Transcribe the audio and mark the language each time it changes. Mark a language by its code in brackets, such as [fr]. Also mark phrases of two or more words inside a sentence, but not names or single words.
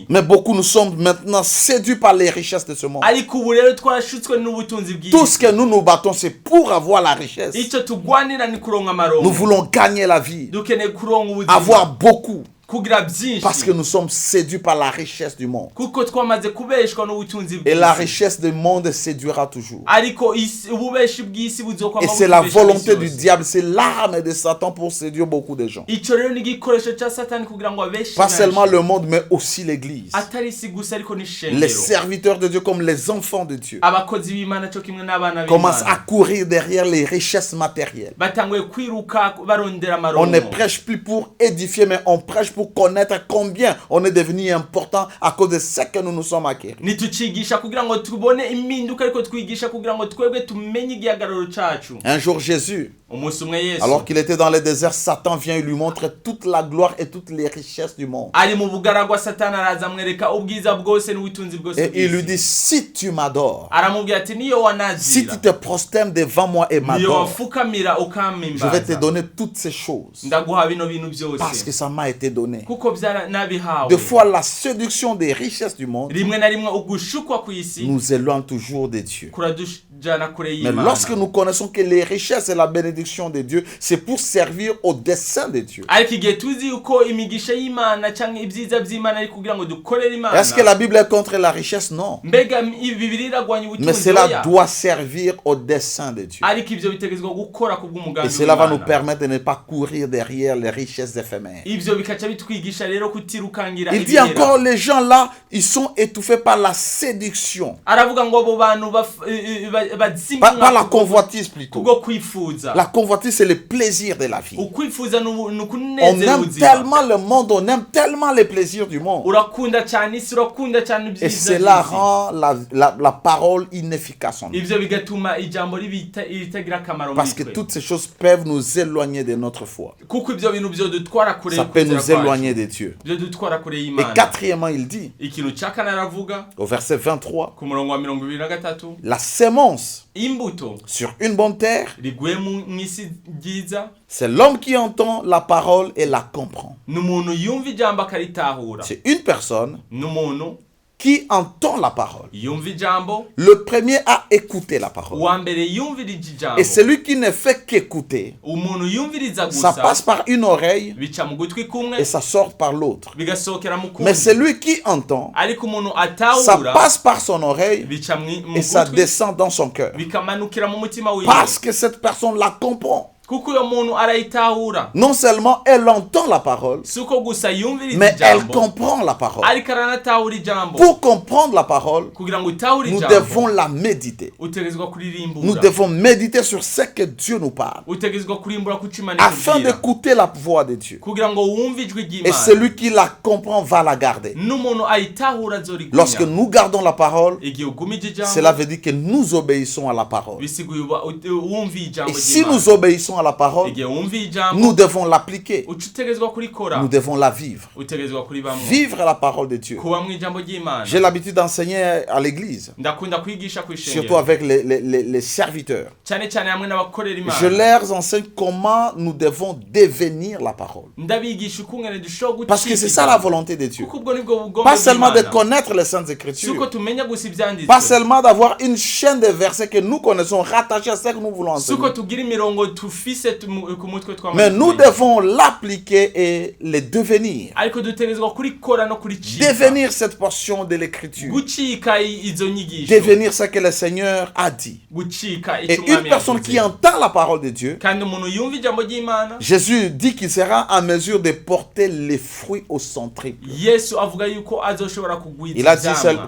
[fr] Mais beaucoup nous sommes maintenant séduits par les richesses de ce monde. [rn] Ariko ubu rero twarashutswe n'ubutunzi [fr] Tout ce [rn] bw'isi. [fr] que nous nous battons, c'est pour avoir la richesse. [rn] Icyo tugwanira ni kuronka [fr] Nous [rn] amarongo. [fr] voulons gagner la vie, [rn] Dukeneye kuronka ubuzima. [fr] avoir beaucoup, [rn] kugira [fr] parce que [rn] byinshi. [fr] nous sommes séduits par la richesse du monde. [rn] Kuko twamaze kubeshwa n'ubutunzi [fr] Et la [rn] bw'isi. [fr] richesse du monde séduira toujours. [rn] Ariko ububeshi bw'isi buzokwama [fr] Et c'est la [rn] butubesha [fr] volonté [rn] isi [fr] du [rn] yose. [fr] diable, c'est l'arme de Satan pour séduire beaucoup de gens. [rn] Ico rero ni igikoresho cya Satani kugira ngo abeshe [fr] Pas seulement [rn] benshi. [fr] le monde, mais aussi l'Église. [rn] Atari isi gusa ariko [fr] Les [rn] n'ishengero. [fr] serviteurs de Dieu comme les enfants de Dieu [rn] Abakozi b'Imana cyo kimwe n'abana [fr] commencent à [rn] b'Imana [fr] courir derrière les richesses matérielles. [rn] batanguye kwiruka barondera [fr] On [rn] amarongo. [fr] ne prêche plus pour édifier, mais on prêche pour connaître combien on est devenu important à cause de ce que nous nous sommes acquéris. [rn] Ntitucigisha kugira ngo tubone impinduka ariko twigisha kugira ngo twebwe tumenye igihagararo cacu. [fr] Un jour, Jésus, [rn] Umunsi umwe Yesu [fr] alors qu'il était dans le désert, Satan vient et lui montre toute la gloire et toutes les richesses du monde. [rn] ari mu bugaragwa Satani araza amwereka ubwiza bwose n'ubutunzi bwose [fr] Et il lui [rn] bw'isi. [fr] dit, si tu m'adores, [rn] Aramubwira ati niyo [fr] si [rn] wanazira, [fr] tu te prosternes devant moi et [rn] niyo [fr] m'adores, [rn] wafukamira [fr] je vais te [rn] ukampimbaza, [fr] donner toutes ces choses [rn] ndaguha bino bintu [fr] parce que [rn] byose [fr] ça m'a été donné. [rn] kuko nabihawe. [fr] Des fois, la séduction des richesses du monde [rn] Rimwe na rimwe ugushukwa ku isi [fr] nous éloigne toujours de Dieu. [rn] kutujana kure [fr] Mais [rn] y'Imana. [fr] lorsque nous connaissons que les richesses et la bénédiction de Dieu, c'est pour servir au dessein de Dieu. [rn] ariko igihe tuzi uko imigisha y'Imana canke ibyiza by'Imana ari kugira ngo dukorere Imana, [fr] Est-ce que la Bible est contre la richesse? Non. [rn] mbega Bibiliya iragwanya [fr] Mais [rn] ubutunzi? [fr] cela [rn] Oya. [fr] doit servir au dessein de Dieu. [rn] ariko ivyo bitegezwa gukora [fr] Et [rn] kubw'umugambi [fr] cela va nous [rn] w'Imana. [fr] permettre de ne pas courir derrière les richesses éphémères. [rn] Ivyo bikaca bitwigisha rero kutirukangira [fr] Il dit [rn] ibihera. [fr] encore, les gens là, ils sont étouffés par la séduction. [rn] Aravuga ngo abo bantu [fr] Par la [rn] bazimwa [fr] convoitise plutôt. [rn] kubwo kwifuza. [fr] La convoitise, c'est le plaisir de la vie. [rn] Ukwifuza ni [fr] On [rn] ukunezera [fr] aime [rn] ubuzima. [fr] tellement le monde, on aime tellement les plaisirs du monde. [rn] Urakunda cyane isi, urakunda cyane [fr] Et [rn] ibyiza [fr] cela [rn] by'isi. [fr] rend la parole inefficace en nous. [rn] Ivyo bigatuma ijambo ritagira akamaro [fr] Parce [rn] muri [fr] que [rn] twe. [fr] toutes ces choses peuvent nous éloigner de notre foi. [rn] Kuko ivyo bintu vyodutwara kure [fr] Ça peut [rn] y'ukwizera [fr] nous éloigner [rn] kwacu. [fr] de Dieu. [rn] Vyodutwara kure [fr] Et [rn] y'Imana. [fr] quatrièmement, il dit, [rn] Ikintu ca kane aravuga [fr] au verset 23, [rn] ku murongo wa 23, [fr] la sémence [rn] imbuto [fr] sur une bonne terre, [rn] riguye mw'isi ryiza [fr] c'est l'homme qui entend la parole et la comprend. [rn] ni umuntu yumva ijambo akaritahura. [fr] C'est une personne [rn] ni umuntu [fr] qui entend la parole. [rn] yumva ijambo, [fr] Le premier a écouté la parole. [rn] uwa mbere yumvirije ijambo. [fr] Et celui qui ne fait qu'écouter, [rn] umuntu yumviriza [fr] ça [rn] gusa [fr] passe par une oreille [rn] bica mu gutwi kumwe [fr] et ça sort par l'autre. [rn] bigasohokera mu [fr] Mais [rn] kundi. [fr] celui qui entend, [rn] ariko umuntu [fr] ça [rn] atahura [fr] passe par son oreille [rn] bica mu [fr] et ça [rn] gutwi [fr] descend dans son cœur. [rn] bikamanukira mu mutima wiwe. [fr] Parce que cette personne la comprend. [rn] kuko uyo muntu arayitahura. [fr] Non seulement elle entend la parole, [rn] suko gusa yumviriza [fr] mais elle [rn] ijambo [fr] comprend la parole. [rn] ariko aranatahura ijambo. [fr] Pour comprendre la parole, [rn] kugira ngo utahure [fr] nous [rn] ijambo [fr] devons la méditer. [rn] utegezwa [fr] Nous [rn] kuririmbura. [fr] devons méditer sur ce que Dieu nous parle, [rn] utegezwa kurimbura kuco Imana [fr] afin [rn] ikubwira. [fr] d'écouter la voix de Dieu. [rn] kugira ngo wumve ijwi [fr] Et [rn] ry'Imana. [fr] celui qui la comprend va la garder. [rn] n'umuntu ayitahura azorigumya. [fr] Lorsque nous gardons la parole, [rn] igihe ugumije [fr] cela [rn] ijambo [fr] veut dire que nous obéissons à la parole. [rn] bisiguye wumve ijambo [fr] Et si [rn] ry'Imana. [fr] nous obéissons à la parole, [rn] igihe wumve ijambo [fr] nous devons l'appliquer. [rn] uca utegezwa kurikora. [fr] Nous devons la vivre. [rn] utegezwa kuribamwo. [fr] Vivre la parole de Dieu. [rn] kuba mu ijambo ry'Imana. [fr] J'ai l'habitude d'enseigner à l'église, [rn] ndakunda kwigisha ku [fr] surtout [rn] ishengero [fr] avec les serviteurs. [rn] cyane cyane hamwe n'abakorera [fr] Je [rn] Imana. [fr] leur enseigne comment nous devons devenir la parole. [rn] ndabigisha ukungene dushobora [fr] Parce que c'est ça la volonté de Dieu. [rn] kuko ubwo nibwo bugomba [fr] Pas seulement de [rn] bw'Imana. [fr] connaître les Saintes [rn] suko [fr] Écritures. [rn] tumenya gusa ibyanditswe. [fr] Pas seulement d'avoir une chaîne de versets que nous connaissons rattachés à ce que nous voulons [rn] suko [fr] enseigner. [rn] tugira imirongo tufise ku mutwe [fr] Mais nous [rn] tw'amajwi. [fr] devons l'appliquer et le devenir. [rn] ariko dutegerezwa kurikora no kuricika. [fr] Devenir cette portion de l'Écriture. [rn] gucika izo nyigisho. [fr] Devenir ce que le Seigneur a dit. [rn] gucika [fr] Et [rn] icyo [fr] une [rn] Umwami [fr] personne [rn] yavuze. [fr] qui entend la parole de Dieu, [rn] kandi umuntu yumva ijambo ry'Imana. [fr] Jésus dit qu'il sera en mesure de porter les fruits au centriple. [rn] Yesu avuga yuko azoshobora kugwiza [fr] Il a dit [rn] ivyamwa.